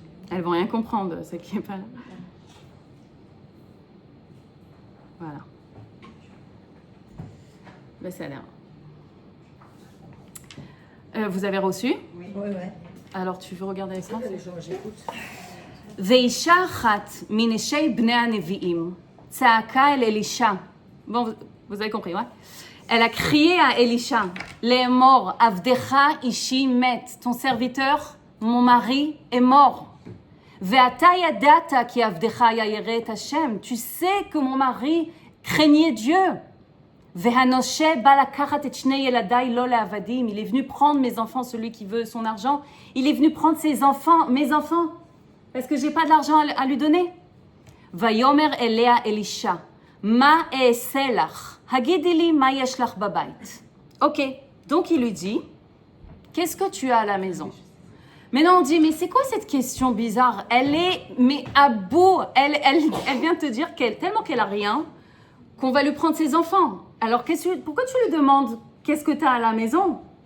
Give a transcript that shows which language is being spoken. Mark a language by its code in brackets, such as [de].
[fr] Elles vont rien comprendre, ce qui est pas là. Voilà. Ben, ça a l'air. Vous avez reçu? Oui. Ouais. Alors, tu veux regarder ça? J'écoute. [he] ואישה אחת מנשי בני הנביאים צעקה אל אלישע. [fr] Bon, vous avez compris, ouais? Elle a crié à Élisha, [he] לאמור, עבדך אישי מת, [fr] ton serviteur, mon mari est mort. [he] ואתה ידעת כי עבדך היה ירא את השם, [fr] tu sais que mon mari craignait Dieu. [he] והנושה בא לקחת את שני ילדיי לא לעבדים, [fr] il est venu prendre mes enfants, celui qui veut son argent, il est venu prendre ses enfants, mes enfants, parce que j'ai pas de l'argent à lui donner. [he] ויאמר אליה אלישע, מה אעשה לך? הגידי לי מה יש לך בבית. [fr] Ok, donc il lui dit, qu'est-ce que tu as à la maison? Maintenant on dit, mais c'est quoi cette question bizarre? Elle est, mais à bout, elle vient te dire tellement qu'elle a rien, qu'on va lui prendre ses enfants. Alors pourquoi tu lui demandes, qu'est-ce que tu as à la maison?